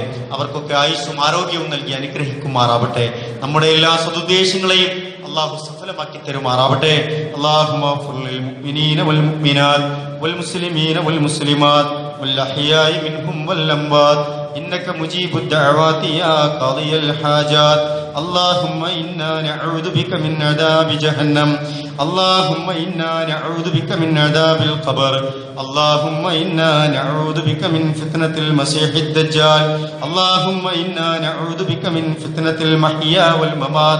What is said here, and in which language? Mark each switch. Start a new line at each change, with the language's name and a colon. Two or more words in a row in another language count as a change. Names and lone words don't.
Malayalam: അവർക്കൊക്കെ ആയുസ്സും ആരോഗ്യവും നൽകി അനുഗ്രഹിക്കുമാറാവട്ടെ. നമ്മുടെ എല്ലാ സദുദ്ദേശങ്ങളെയും അള്ളാഹു സഫലമാക്കി തരുമാറാവട്ടെ.
Arabic: اللهم اغفر للمؤمنين والمؤمنات والمسلمين والمسلمات والأحياء منهم والأموات إنك مجيب الدعوات يا قاضي الحاجات. اللهم إنا نعوذ بك من عذاب جهنم. اللهم إنا نعوذ بك من عذاب القبر. اللهم إنا نعوذ بك من فتنة المسيح الدجال. اللهم إنا نعوذ بك من فتنة المحيا والممات.